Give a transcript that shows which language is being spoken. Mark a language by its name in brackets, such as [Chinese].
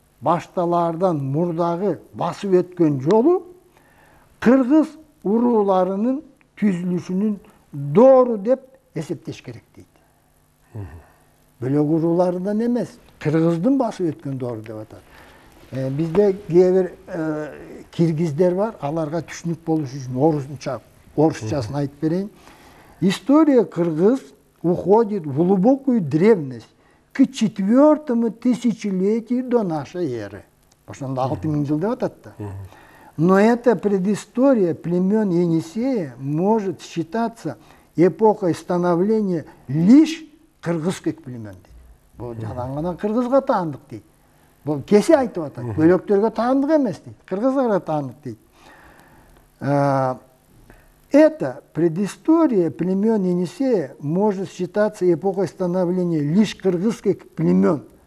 [Kyrgyz] башталардан мурдагы басып өткөн жолу кыргыз урууларынын түзүлүшүнүн доору деп эсептеш керек дейт. Бөлөк урууларынан эмес, кыргыздын басып өткөн доору деп атат. Бизде кээ бир киргиздер бар, аларга түшүнүк болуш үчүн орусчасын айтып берейин. [Russian] История кыргыз уходит в глубокую древность, к 4-му тысячелетию до нашей эры. [Kyrgyz] Ошондо 6000 жыл деп атат да. [Russian] Но эта предыстория племен Енисея может считаться эпохой становления лишь кыргызских племен. [Kyrgyz] Бул жалаң кыргызга таандык дейт. Бул кесе айтып атат. Бөлөктөргө таандык эмес дейт. Кыргыздарга таандык дейт. [Russian] Эта предыстория племен Енисея может считаться эпохой становления лишь кыргызских племен.